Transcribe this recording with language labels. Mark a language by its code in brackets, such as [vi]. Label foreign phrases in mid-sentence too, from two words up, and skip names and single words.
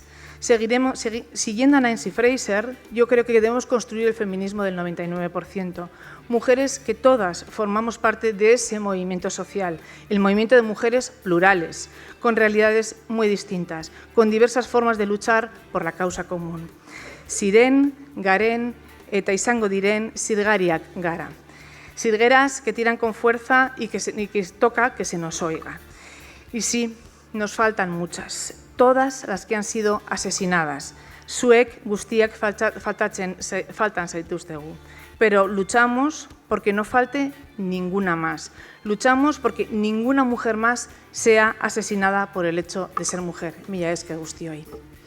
[es] Siguiendo a Nancy Fraser, yo creo que debemos construir el feminismo del 99%. Mujeres que todas formamos parte de ese movimiento social, el movimiento de mujeres plurales, con realidades muy distintas, con diversas formas de luchar por la causa común. [eu] Ziren, garen, eta izango diren zirgariak gara. [es] Zirgueras que tiran con fuerza y que toca que se nos oiga. Y sí, nos faltan muchas, todas las que han sido asesinadas. [eu] Zuek guztiak faltan zaituztegu. [es] Pero luchamos porque no falte ninguna más. Luchamos porque ninguna mujer más sea asesinada por el hecho de ser mujer. [eu] Mila esker guztioi.